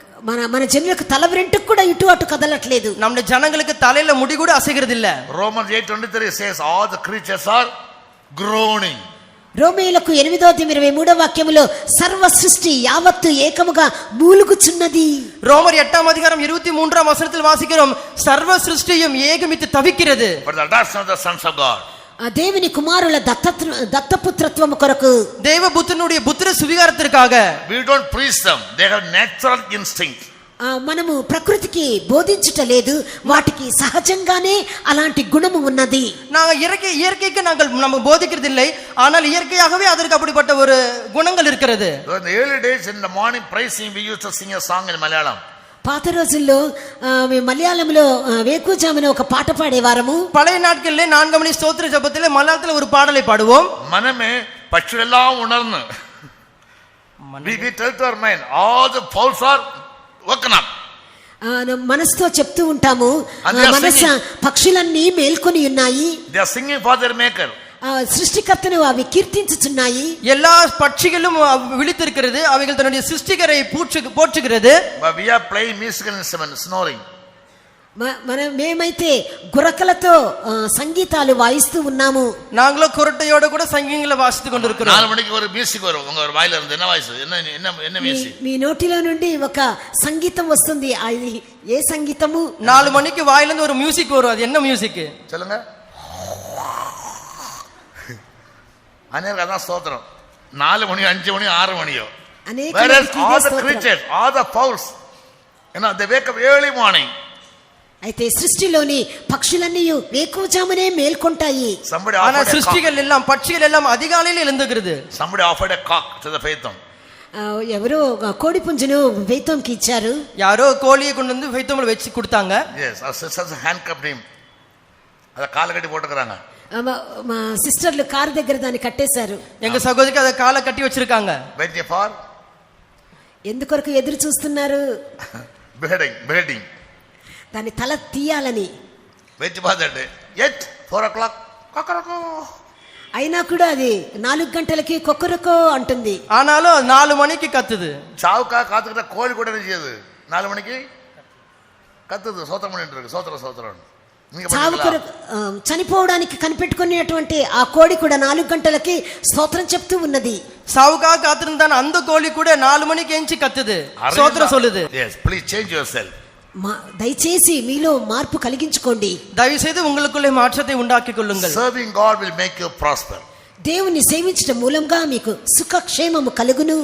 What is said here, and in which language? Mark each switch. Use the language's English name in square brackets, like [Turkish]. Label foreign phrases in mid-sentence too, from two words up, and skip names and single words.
[Telugu] మన జనులకు తల వెంట్రుక కూడా ఇటు అటు కదలట్లేదు. [Tamil] நம்முடைய ஜனங்களுக்கு தலையில முடி கூட அசைகிறது இல்ல. [English] Romans 8:23 says all the creatures are groaning. [Telugu] రోమీయులకు 8:23 వాక్యములో సర్వ సృష్టి యావత్తు ఏకముగా మూలుగుచున్నది. [Tamil] ரோமர் 8:23 வசனத்தில் வாசிக்கிறோம், சர்வ சிருஷ்டியும் ஏகமித்து தவிக்கிறது. [English] For the adoption of the sons of God. [Telugu] దేవుని కుమారుల దత్తపుత్రత్వము కొరకు, [Tamil] தேவபுத்திரனுடைய புத்திர சுவிகாரத்திற்காக. [English] We don't preach them, they have natural instinct. [Telugu] మనము ప్రకృతికి బోధించుటలేదు, వాటికి సహజంగానే అలాంటి గుణము ఉన్నది. [Tamil] நாங்க இயற்கைக்கு நம்ம போதிக்கிறது இல்லை, ஆனால் இயற்கையாகவே அதற்கு அப்படிப்பட்ட ஒரு குணங்கள் இருக்கிறது. [English] In the early days in the morning praising we used to sing a song in Malayalam. [Telugu] పాత రోజుల్లో మలయాళంలో వేకుజామున ఒక పాట పాడేవారము. [Tamil] பழைய நாட்களிலே 4 மணி ஸ்தோத்திர ஜெபத்திலே மலையாளத்துல ஒரு பாடலை பாடுவோம். மனமே பட்சியெல்லாம் உணர்ந்து [English] we tell to our mind all the fowls are woken up. [Telugu] మనసుతో చెప్తూ ఉంటాము, మనసు పక్షులన్నీ మేల్కొని ఉన్నాయి. [English] They are singing for their maker. [Telugu] సృష్టికర్తను అవి కీర్తించుచున్నాయి. [Tamil] எல்லா பட்சிகளும் விழித்திருக்கிறது, அவைகள் தன்னுடைய சிருஷ்டிகரை போற்றுகிறது. [English] But we are playing musical instruments, snoring. [Telugu] మేమైతే గురకలతో సంగీతాలు వాయిస్తూ ఉన్నాము. [Tamil] நாங்களும் குரட்டையோட கூட சங்கீதங்களை வாசித்து கொண்டிருக்கிறோம். 4 மணிக்கு ஒரு மியூசிக் வரும், உங்க வாயில இருந்து என்ன வாய்ஸ், என்ன மியூசிக்? [Telugu] మీ నోటిలో నుండి ఒక సంగీతం వస్తుంది. అది ఏ సంగీతము? [Tamil] 4 மணிக்கு வாயில இருந்து ஒரு மியூசிக் வரும். அது என்ன மியூசிக் சொல்லுங்க. அநேக அதான் ஸ்தோத்திரம். 4 மணி 5 மணி 6 மணியோ. [English] Whereas all the creatures, all the fowls, they wake up early morning. [Telugu] అయితే సృష్టిలోని పక్షులన్నీ వేకువజామునే మేల్కొంటాయి. [Tamil] ஆனா సృష్టిகள் எல்லாம் பட்சிகள் எல்லாம் அதிகாலையில் எழுந்துகிறது. [English] Somebody offered a cock to the faithom. [Telugu] ఎవరో కోడి పుంజును ఫెయితోంకి ఇచ్చారు. [Tamil] யாரோ கோழியை கொண்டு வந்து ஃபெய்தோம்ல வெச்சு கொடுத்தாங்க. [English] Yes, our sisters handcuffed him. [Tamil] அத கால கட்டி போட்டுக்கறாங்க. [Telugu] మా సిస్టర్లు కారు దగ్గర దాన్ని కట్టేశారు. [Tamil] எங்க சகோதரிக்கு அத கால கட்டி வச்சிருக்காங்க. [English] Waiting for [Telugu] ఎందుకొరకు ఎదురు చూస్తున్నారు? [English] beheading. [Telugu] దాని తల తీయాలని. [English] Waiting for that day. Yet 4 o'clock కొకరకో. [Telugu] అయినా కూడా అది 4 గంటలకి కొకరకో అంటుంది. [Tamil] ஆனாலும் 4 மணிக்கு கத்துது. சாவுக்கா காத்துக்கிட்ட கோழி கூட என்ன செய்யுது? 4 மணிக்கு கத்துது, சோத்திரம் பண்ணிட்டு இருக்கு. சோத்திரம். [Telugu] చనిపోవడానికి కనిపెట్టుకునేటువంటి ఆ కోడి కూడా 4 గంటలకి స్తోత్రం చెప్తూ ఉన్నది. [Tamil] சாவுக்காக காத்திருந்தான அந்த கோழி கூட 4 மணிக்கு எஞ்சி கத்துது, ஸ்தோத்திரம் சொல்லுது. [English] Yes, please change yourself. [Telugu] దయచేసి మీలో మార్పు కలిగించుకోండి. [Tamil] దయவு செய்து உங்களுக்குள்ளே மாற்றத்தை உண்டாக்கிக் கொள்ளுங்கள். [English] Serving God will make you prosper. [Telugu] దేవుని సేవించడం మూలంగా మీకు సుఖక్షేమము కలుగును.